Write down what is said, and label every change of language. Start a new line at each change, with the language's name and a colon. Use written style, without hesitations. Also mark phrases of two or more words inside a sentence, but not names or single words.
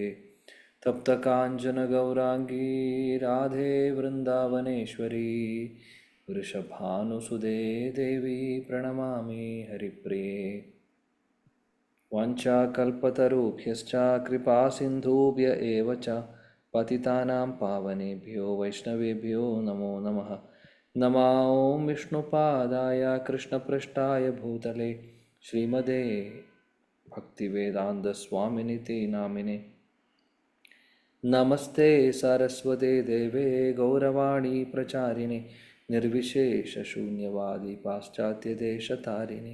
Sanskrit: തപ്തകാഞ്ചന ഗൗരാംഗീ രാധേ വൃന്ദാവനേശ്വരീ വൃഷഭാനുസുതേ ദേവി പ്രണമാമി ഹരിപ്രിയേ. വാഞ്ചാകൽപതരുഭ്യശ്ച കൃപാസിന്ധുഭ്യ ഏവ ച പതിതാനാം പാവനേഭ്യോ വൈഷ്ണവേഭ്യോ നമോ നമഃ. നമോ ഓം വിഷ്ണുപാദായ കൃഷ്ണപൃഷ്ഠായ ഭൂതലേ ശ്രീമതേ ഭക്തിവേദാന്തസ്വാമിനിതി നാമിനെ. നമസ്തേ സരസ്വതേ ദേവേ ഗൗരവാണി പ്രചാരിണി നിർവിശേഷശൂന്യവാദി പാശ്ചാത്യദേശതാരിണി.